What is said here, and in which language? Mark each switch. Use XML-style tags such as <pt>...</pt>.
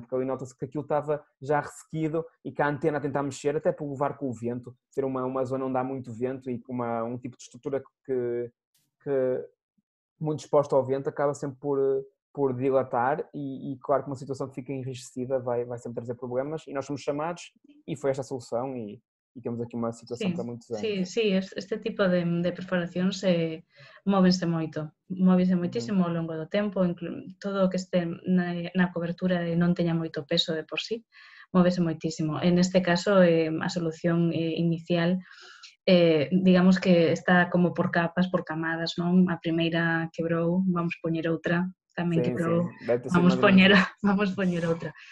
<pt>Porque ali nota-se que aquilo estava já ressequido e que a antena a tentar mexer, até por levar com o vento, ser uma zona onde há muito vento e com um tipo de estrutura que muito exposta ao vento acaba sempre por dilatar e claro que uma situação que fica enrijecida vai sempre trazer problemas e nós somos chamados e foi esta a solução e temos aqui uma situação para muitos anos.</pt> <gl>Sí, este tipo de perforacións móvense moitísimo ao longo do tempo, todo o que este na cobertura non teña moito peso de por sí, móvese moitísimo. En este caso, a solución inicial, digamos que está como por capas, por camadas, non? A primeira quebrou, vamos poñer outra, tamén quebrou, vamos poñer outra.</gl>